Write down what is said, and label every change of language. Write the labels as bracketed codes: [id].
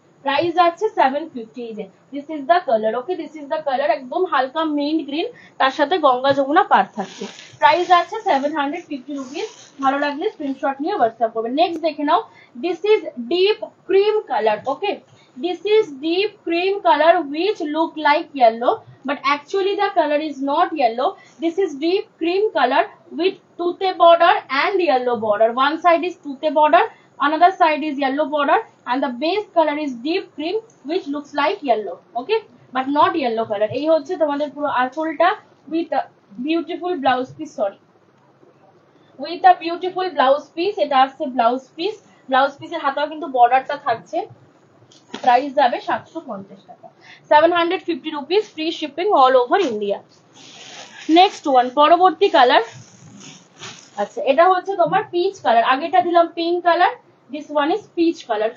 [bn] Price আছে 750। এই যে [en] This is the colour, okay? This is the colour, [bn] একদম হালকা মিন্ট গ্রিন, তার সাথে গঙ্গা যমুনা পার থাকছে। প্রাইস আছে 750 রুপিস। ভালো লাগলে স্ক্রিনশট নিয়ে হোয়াটসঅ্যাপ করবে। নেক্সট দেখে নাও, [en] This is deep cream colour, okay? This is deep cream color which look like yellow, but actually the color is not yellow. This is deep cream color with tooth border and yellow border. One side is tooth border, another side is yellow border, and the base color is deep cream which looks like yellow, okay, but not yellow color. [bn] এই হচ্ছে তোমাদের পুরো আঁচলটা [en] with a beautiful blouse piece, sorry, with a beautiful blouse piece. [bn] এটা আসছে blouse piece, blouse পিসের হাতেও কিন্তু বর্ডারটা থাকছে। প্রাইস যাবে 750 টাকা, 750 rupees, [en] Free shipping all over India. [bn] Next one, পরবর্তী কালার, আচ্ছা এটা হচ্ছে তোমার পিচ কালার, আগেটা দিলাম pink colour, [en] This one is peach colour.